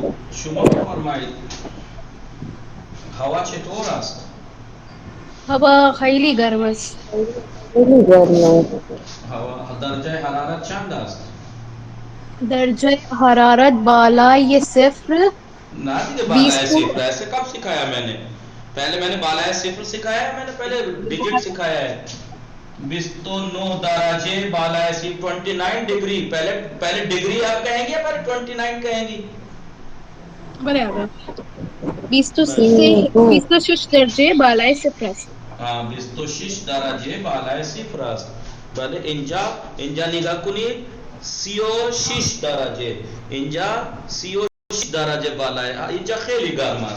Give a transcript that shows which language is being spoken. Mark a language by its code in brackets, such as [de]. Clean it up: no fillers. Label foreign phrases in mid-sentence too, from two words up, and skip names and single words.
[fa] شما بفرمایید هوا چطور است؟ هوا خیلی گرم است. هوا درجه حرارت چند است؟ درجه حرارت بالای صفر. [ur] نہ [fa] دیگه بالای صفر [ur] ایسے کب سکھایا میں نے؟ پہلے میں نے [fa] بالای صفر [ur] سکھایا ہے، میں نے پہلے ڈیجٹ سکھایا ہے. [fa] 29 درجے بالای صفر 29 ڈگری. [ur] پہلے ڈگری آپ کہیں گے یا پہلے 29 کہیں گی؟ [fa] بله آقا 26 درجه بالای صفر است. 26 درجه بالای صفر است. بله اینجا نگاه کنید 36 درجه. اینجا 36 درجه بالای. اینجا خیلی گرم است.